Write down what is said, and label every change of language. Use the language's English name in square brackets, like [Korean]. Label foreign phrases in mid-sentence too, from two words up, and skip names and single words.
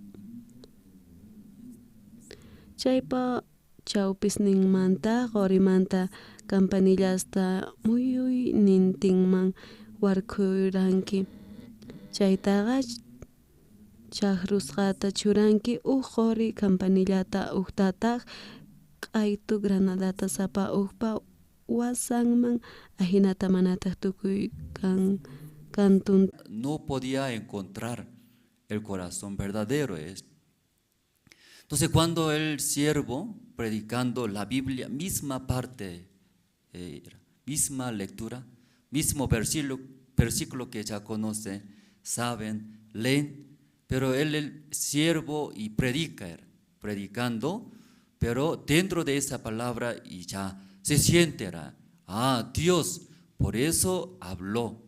[Quechua] chawpisninmanta qorimanta campanillasta muyuy nintinman warkhuranki chaytaqa chakrusqata churanki qori campanillata uqtataq q'aytu granadata sapa uqpa wasanman ahinata manataq tukuy cantun. [Spanish] No podía encontrar el corazón verdadero. Entonces cuando el siervo predicando la Biblia, misma parte, misma lectura, mismo versículo que ya conocen, saben, leen, pero él el siervo y predicando, pero dentro de esa palabra y ya se siente, Dios, por eso habló.